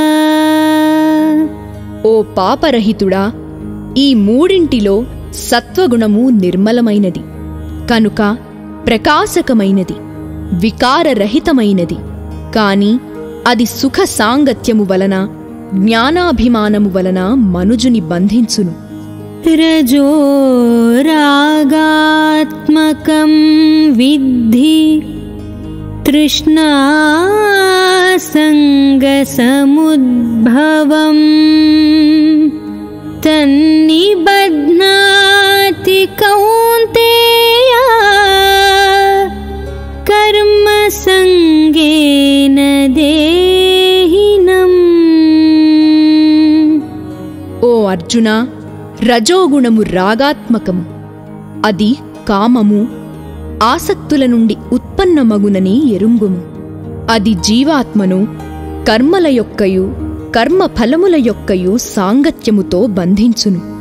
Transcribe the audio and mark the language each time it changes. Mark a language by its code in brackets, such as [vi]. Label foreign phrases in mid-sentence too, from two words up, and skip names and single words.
[te] ఓ పాపరహితుడా, ఈ మూడింటిలో సత్వగుణము నిర్మలమైనది కనుక ప్రకాశకమైనది, వికారరహితమైనది. కాని అది సుఖ సాంగత్యము వలన, జ్ఞానాభిమానము వలన మనుజుని బంధించును. [sa] రజో రాగాత్మకం విద్ధి तृष्णासङ्गसमुद्भवम् तन्निबध्नाति कौन्तेय कर्मसङ्गेन देहिनम्। [te] ఓ అర్జున, రజోగుణము రాగాత్మకము. అది కామము, ఆసక్తుల నుండి ఉత్పన్నమగునని ఎరుంగుము. అది జీవాత్మను కర్మల యొక్కయు కర్మఫలముల యొక్కయు సాంగత్యముతో బంధించును.